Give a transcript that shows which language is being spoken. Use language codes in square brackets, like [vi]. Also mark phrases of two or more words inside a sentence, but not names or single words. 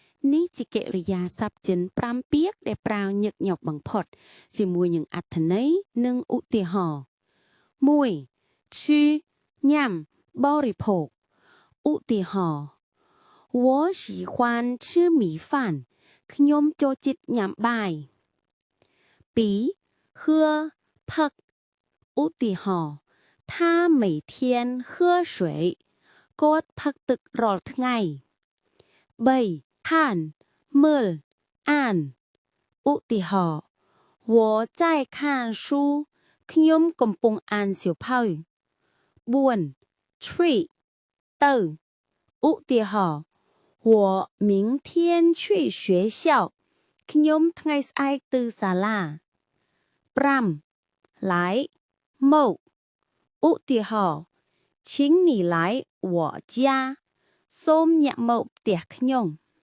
[km] នេះជាកិរិយាសព្ទចិន5ពាក្យដែលប្រើញឹកញាប់បំផុតជាមួយនឹងអត្ថន័យនិងឧទាហរណ៍ 1. ឈឺញ៉ាំបរិភោគឧទាហរណ៍ [zh] 我喜欢吃米饭 [km] ខ្ញុំចូលចិត្តញ៉ាំបាយ 2. 喝ផឹកឧទាហរណ៍ [zh] 他每天喝水 [km] គាត់ផឹកទឹករាល់ថ្ងៃ 3. 看មើលអានឧទាហរណ៍ [zh] 我在看书 [km] ខ្ញុំកំពុងអានសៀវភៅ 4. treat ទៅឧទាហរណ៍ [zh] 我明天去学校 [km] ខ្ញុំថ្ងៃស្អែកទៅសាលា 5. 来មកឧទាហរណ៍ [zh] 请你来我家 [km] សូមញាក់មកផ្ទះខ្ញុំ